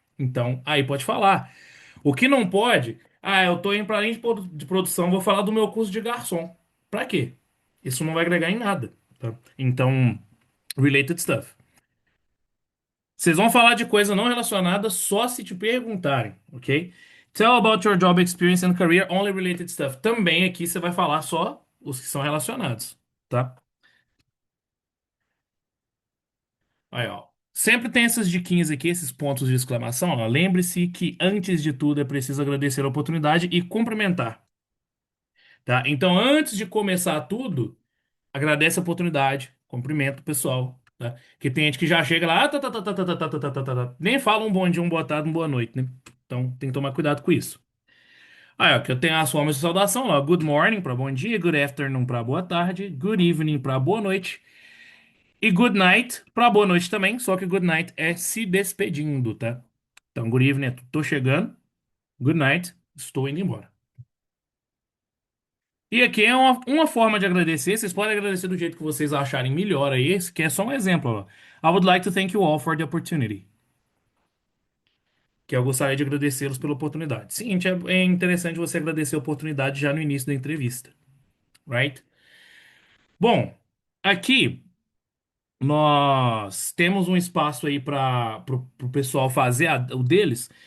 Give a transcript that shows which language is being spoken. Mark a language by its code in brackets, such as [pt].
[pt] Então, aí pode falar. O que não pode, eu tô indo pra linha de produção, vou falar do meu curso de garçom. Pra quê? Isso não vai agregar em nada, tá? Então, [en] related stuff. [pt] Vocês vão falar de coisa não relacionada só se te perguntarem, ok? [en] Tell about your job experience and career, only related stuff. [pt] Também aqui você vai falar só os que são relacionados, tá? Aí, ó. Sempre tem essas diquinhas aqui, esses pontos de exclamação, ó. Lembre-se que antes de tudo é preciso agradecer a oportunidade e cumprimentar, tá? Então, antes de começar tudo, agradece a oportunidade, cumprimenta o pessoal, tá? Que tem gente que já chega lá, tá, tá, tá, tá, tá, tá, tá, tá, tá, tá, tá, tá. Nem fala um bom dia, uma boa tarde, uma boa noite, né? Então, tem que tomar cuidado com isso. Aí, ó, que eu tenho as formas de saudação lá. [en] Good morning [pt] para bom dia, [en] good afternoon [pt] para boa tarde, [en] good evening [pt] para boa noite. E [en] good night [pt] pra boa noite também, só que good night é se despedindo, tá? Então, [en] good evening [pt] é tô chegando, [en] good night, [pt] estou indo embora. E aqui é uma forma de agradecer, vocês podem agradecer do jeito que vocês acharem melhor aí, esse que é só um exemplo, ó. [en] I would like to thank you all for the opportunity. [pt] Que eu gostaria de agradecê-los pela oportunidade. Seguinte, é interessante você agradecer a oportunidade já no início da entrevista, right? Bom, aqui nós temos um espaço aí para o pessoal fazer o deles.